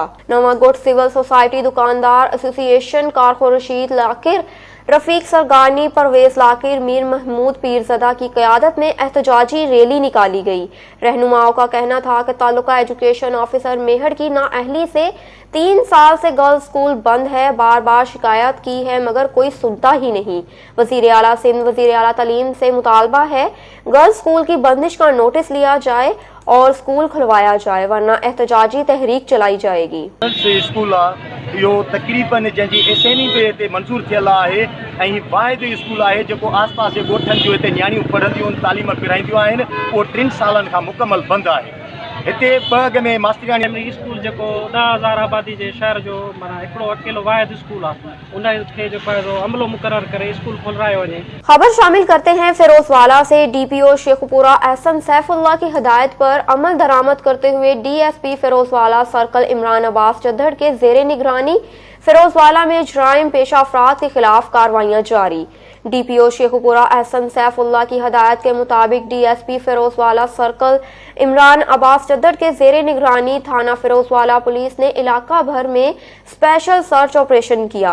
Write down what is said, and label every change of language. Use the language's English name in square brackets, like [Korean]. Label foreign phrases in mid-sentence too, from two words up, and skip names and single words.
[Urdu] نوا گڈز سول سوسائٹی دکاندار ایسوسی ایشن کارخو رشید لاکر، رفیق سرگانی، پرویز لاکر، میر محمود پیرزادہ کی قیادت میں احتجاجی ریلی نکالی گئی. رہنماؤں کا کہنا تھا کہ [English] taluka education officer [Urdu] مہر کی نااہلی سے 3 سال سے [English] girls school [Urdu] بند ہے. بار بار شکایت کی ہے مگر کوئی سنتا ہی نہیں. وزیر اعلیٰ سندھ وزیر اعلیٰ تعلیم سے مطالبہ ہے [English] girls school [Urdu] کی بندش کا نوٹس لیا جائے اور اسکول کھلوایا جائے، ورنہ احتجاجی تحریک چلائی جائے گی. [Sindhi] स्कूल इहो तकरीबन जंहिंजी एसएनी ते मंज़ूर थियल आहे ऐं वाहिद स्कूल आहे जेको आस पास जे ॻोठनि जूं हिते नियाणियूं पढ़ंदियूं तालीम पिराईंदियूं आहिनि, उहो 3 सालनि खां मुकमल बंदि आहे। हिते ॿ अॻ में मास्टराणी [English] primary school [Sindhi] जेको 10,000 आबादी जे शहर जो माना हिकिड़ो अकेलो वाहिद स्कूल आहे, उनखे जेको आहे अमलो मुक़ररु करे स्कूल खोलायो वञे। [Urdu] خبر شامل کرتے ہیں فیروز والا سے۔ ڈی پی او شیخوپورہ احسن سیف اللہ کی ہدایت پر عمل درآمد کرتے ہوئے ڈی ایس پی فیروز والا سرکل عمران عباس جدڑ کے زیر نگرانی فیروز والا میں جرائم پیشہ افراد کے خلاف کارروائیاں جاری. ڈی پی او شیخوپورہ احسن سیف اللہ کی ہدایت کے مطابق ڈی ایس پی فیروز والا سرکل عمران عباس جدڑ کے زیر نگرانی تھانہ فیروز والا پولیس نے علاقہ بھر میں [English] special search operation [Urdu] کیا.